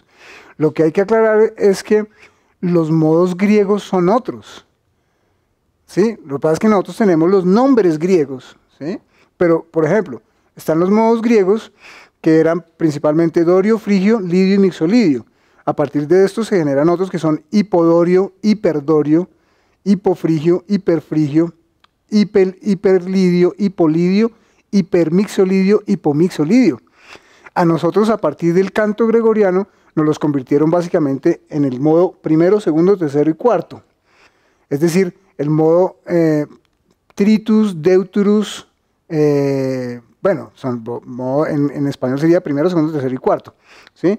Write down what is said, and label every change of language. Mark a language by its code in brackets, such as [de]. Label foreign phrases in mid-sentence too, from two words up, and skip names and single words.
[es] Lo que hay que aclarar es que los modos griegos son otros. ¿Sí? Lo que pasa es que nosotros tenemos los nombres griegos, ¿sí? Pero, por ejemplo, están los modos griegos que eran principalmente dorio, frigio, lidio y mixolidio. A partir de estos se generan otros que son hipodorio, hiperdorio, hipofrigio, hiperfrigio, hiperlidio, hipolidio, hipermixolidio, hipomixolidio. A nosotros, a partir del canto gregoriano, nos los convirtieron básicamente en el modo primero, segundo, tercero y cuarto. Es decir, el modo tritus, deuterus, bueno, en español sería primero, segundo, tercero y cuarto, ¿sí?